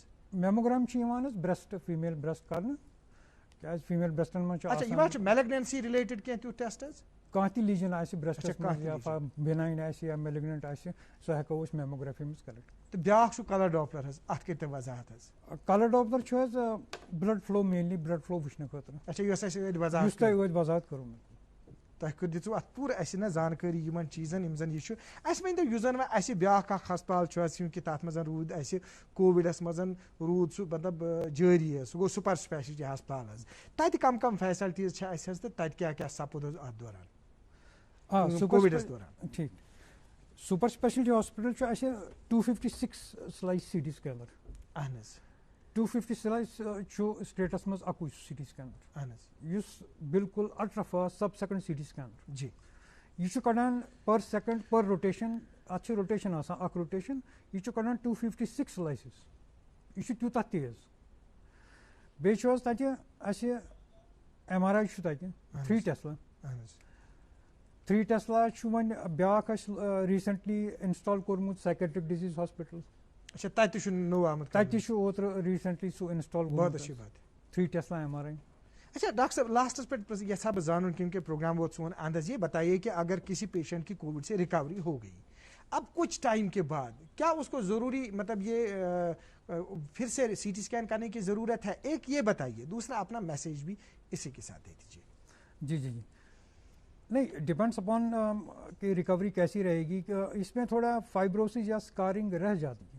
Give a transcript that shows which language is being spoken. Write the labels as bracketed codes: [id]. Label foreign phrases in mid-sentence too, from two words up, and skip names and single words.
[ks] میموگرام چھِ یِوان حظ [en] breast female breast [ks] کرنہٕ کیٛازِ فیٖمیل برٛیسٹن منٛز چھُ یِوان چھُ [en] malignancy related [ks] کینٛہہ تیُتھ ٹیسٹ حظ. کانٛہہ تہِ لیجن آسہِ برٛیسٹس منٛز یا بِناین آسہِ یا میلگننٹ آسہِ سُہ ہٮ۪کو أسۍ میموگرافی منٛز کلیکٹ. تہٕ بیٛاکھ چھُ [en] color Doppler [ks] حظ اَتھ کٔرۍ تو وضاحت حظ. [en] color Doppler [ks] چھُ حظ [en] blood flow mainly blood flow [ks] وٕچھنہٕ خٲطرٕ. اچھا یۄس اَسہِ ٲدۍ وضاحت یُس تۄہہِ ٲدۍ وضاحت کوٚرمُت. تۄہہِ دِژوٕ اَتھ پوٗرٕ اَسہِ نہ زانکٲری یِمن چیٖزن یِم زن یہِ چھُ اَسہِ ؤنۍ تو یُس زن وۄنۍ اَسہِ بیٛاکھ اکھ ہسپتال چھُ حظ کیونکہِ تَتھ منٛز روٗد اَسہِ کووِڈس منٛز روٗد سُہ مطلب جٲری حظ سُہ گوٚو [en] super speciality [ks] ہسپتال حظ تَتہِ کم فیسلٹیٖز چھِ اَسہِ حظ تہٕ تَتہِ کیٛاہ سپُد حظ اَتھ دوران کووِڈس دوران. ٹھیٖک [en] super speciality hospital [ks] چھُ اَسہِ [en] 256 slice CT scanner. [ks] اہن حظ. [en] 250 slice [ks] چھُ سٹیٹس منٛز اَکُے [en] CT scanner. [ks] اہن حظ. یُس بالکُل [en] ultra fast sub second CT scanner. [ks] جی. یہِ چھُ کڑان [en] per second per rotation [ks] اَتھ چھِ روٹیشن آسان اکھ روٹیشن یہِ چھُ کڑان [en] 256 slices [ks] یہِ چھُ تیوٗتاہ تیز. بیٚیہِ چھُ حظ تَتہِ اَسہِ MRI چھُ تَتہِ [en] 3 Tesla. 3 Tesla [ks] چھُ وۄنۍ بیٛاکھ اَسہِ ریٖسنٹلی اِنسٹال کوٚرمُت [en] psychiatric disease hospital. [ks] اچھا تَتہِ تہِ چھُ نوٚو آمُت. تَتہِ تہِ چھُ اوترٕ ریٖسنٹلی سُہ اِنسٹال گوٚمُت [en] 3 Tesla MRI. [ur] اچھا ڈاکٹر صاحب [ks] لاسٹس پہ یژھا بہٕ زانُن کیونکہ پروگرام ووت سون انداز [ur] یہ بتائیے کہ اگر کسی پیشنٹ کی کووڈ سے ریکوری ہو گئی اب کچھ ٹائم کے بعد کیا اس کو ضروری مطلب یہ پھر سے [en] CT scan [ur] کرنے کی ضرورت ہے. ایک یہ بتائیے دوسرا اپنا میسیج بھی اسی کے ساتھ دے دیجیے. جی جی جی نہیں [en] depends upon [ur] کہ ریکوری کیسی رہے گی کہ اس میں تھوڑا فائبروسس یا اسکارنگ رہ جاتی ہے